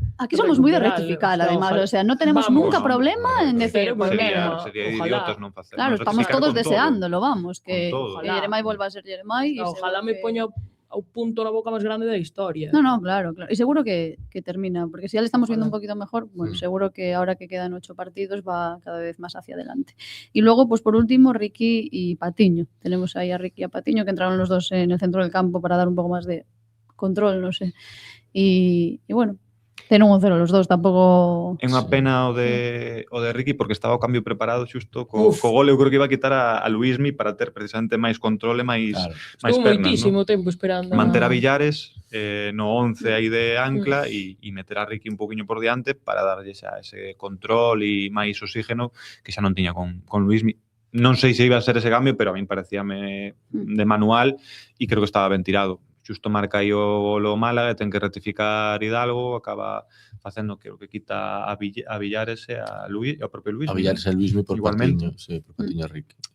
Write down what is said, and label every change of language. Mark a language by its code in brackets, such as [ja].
[es] Aquí somos muy de rectificar, además. O sea, no tenemos nunca problema en decir, pues [gl] sería idiotas non facer. [es] Claro, estamos todos deseándolo, vamos, que Jeremai vuelva a ser Jeremai. [gl] Ojalá me poña ao punto na boca máis grande da historia. [es] No, claro. Y seguro que termina, porque si ya le estamos viendo un poquito mejor, bueno, seguro que ahora que quedan 8 partidos va cada vez más hacia adelante. Y luego, pues por último, Ricky y Patiño. Tenemos ahí a Ricky y a Patiño, que entraron los dos en el centro del campo para dar un poco más de control, no sé. Y bueno, ten un 0 los dos, tampouco... [gl] É unha pena o de Ricky porque estaba o cambio preparado xusto co gol, eu creo que iba a quitar a Luismi para ter precisamente máis control e máis pernas. Estuvo moitísimo tempo esperando. Manter a Villares no 11 aí de ancla e meter a Ricky un poquinho por diante para darlle xa ese control e máis oxígeno que xa non tiña con Luismi. Non sei se iba a ser ese cambio, pero a min parecíame de manual e creo que estaba ben tirado. Xusto marca aí o Málaga, ten que rectificar Hidalgo, acaba facendo que o que quita a Villares e a Luis, e ao propio Luis. A Villares e Luismi por Patiño, sí, por Patiño a Ricky.